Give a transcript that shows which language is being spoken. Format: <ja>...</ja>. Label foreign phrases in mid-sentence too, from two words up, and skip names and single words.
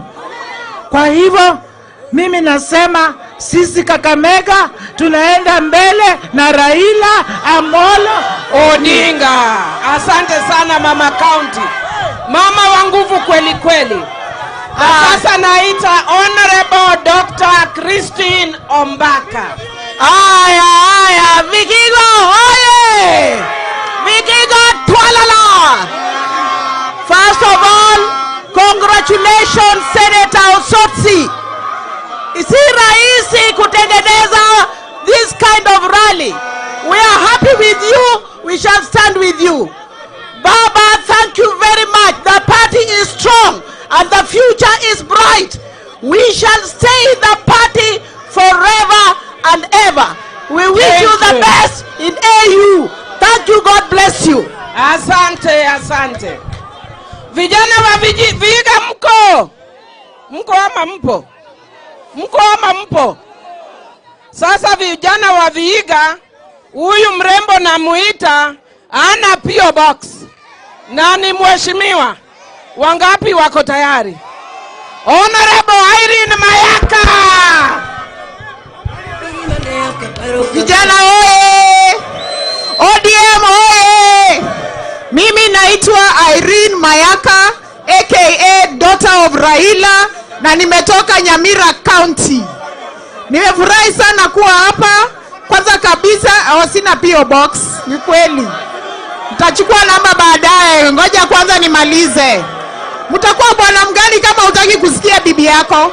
<sw>Kwa hivyo mimi nasema sisi Kakamega tunaenda mbele na Raila Amolo Odinga. Asante sana mama county, mama wa nguvu kweli kweli. Sasa naita Honorable Dr. Christine Ombaka. Aya, Vihiga oye! Vihiga twalala!</sw> <en>First of all, congratulations Senator Osotsi.</en> <sw>Si rahisi kutengeneza</sw> <en>this kind of rally. We are happy with you. We shall stand with you. Baba, thank you very much. The party is strong and the future is bright. We shall stay in the party forever and ever. We wish you the best in AU. Thank you, God bless you.</en> <sw>Asante. Vijana wa Vihiga mko? Mko ama mpo? Mko ama mpo? Sasa vijana wa Vihiga, huyu mrembo na muita ana PO box. Na ni mheshimiwa. Wangapi wako tayari? Honorable Irene Mayaka. Vijana oye! ODM oye! Mimi naitwa Irene Mayaka aka</sw> <en>daughter of Raila</en> <sw>na nimetoka Nyamira County. Nimefurahi sana kuwa hapa. Kwanza kabisa sina PO box, ni kweli. Nitachukua namba baadaye, ngoja kwanza nimalize. Mtakuwa bwana mgani kama hutaki kusikia bibi yako?</sw>